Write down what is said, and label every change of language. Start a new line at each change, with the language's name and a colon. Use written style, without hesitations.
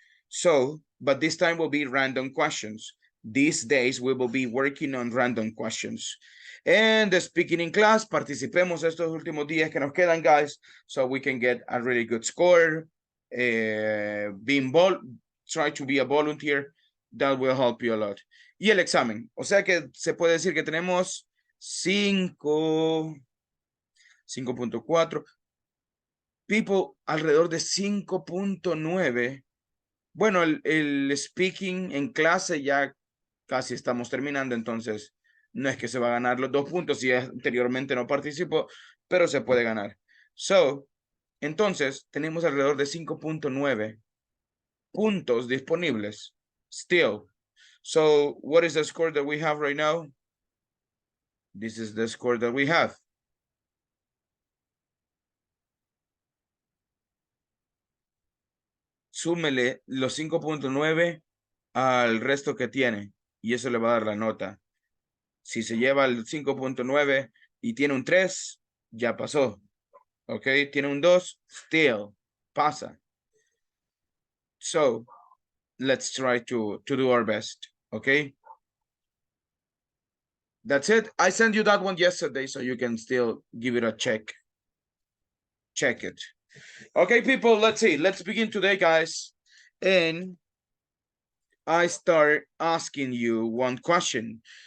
English: So, but this time will be random questions. These days we will be working on random questions. And the speaking in class,
Spanish: participemos estos últimos días que nos quedan,
English: guys, so we can get a really good score. Try to be a volunteer, that will help you a lot.
Spanish: Y el examen, o sea que se puede decir que tenemos 5.4, people, alrededor de 5.9. Bueno, el speaking en clase ya casi estamos terminando, entonces No es que se va a ganar los 2 puntos si anteriormente no participó, pero se puede ganar. So, entonces, tenemos alrededor de 5.9 puntos disponibles.
English: Still. So, what is the score that we have right now? This is the score that we have.
Spanish: Súmele los 5.9 al resto que tiene y eso le va a dar la nota. Si se lleva el 5.9 y tiene un 3, ya pasó. Ok, tiene un 2, still, pasa.
English: So, let's try to do our best. Okay. That's it. I sent you that one yesterday, so you can still give it a check. Check it. Okay, people, let's see. Let's begin today, guys. And I start asking you one question.